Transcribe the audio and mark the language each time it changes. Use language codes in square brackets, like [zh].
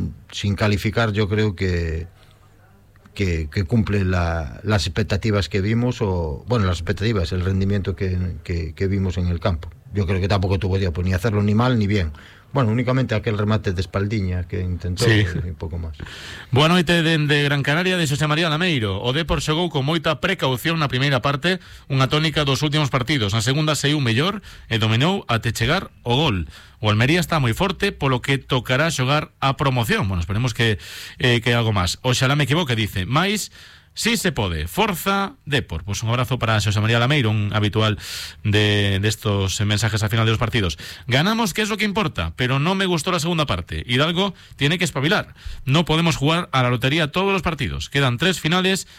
[es] Sin calificar, yo creo que cumple las expectativas que vimos, o bueno, las expectativas, el rendimiento que vimos en el campo. Yo creo que tampoco tuvo tiempo ni hacerlo ni mal ni bien. Bueno, únicamente aquel remate de Espaldiña que intentó, sí, y poco más. Buenas noches de Gran Canaria, de Xosé María Lameiro. [gl] O Depor chegou con moita precaución na primeira parte, unha tónica dos últimos partidos. Na segunda saiu mellor e dominou até chegar o gol. O Almería está moi forte, polo que tocará xogar a promoción. Bueno, esperemos que algo máis. Oxalá me equivoque, dice. Mais, sí se pode. Forza, Depor. [es] Pues un abrazo para Xosé María Lameiro, un habitual de estos mensajes al final de los partidos. Ganamos, que es lo que importa, pero no me gustó la segunda parte. Hidalgo tiene que espabilar. No podemos jugar a la lotería todos los partidos. Quedan tres finales.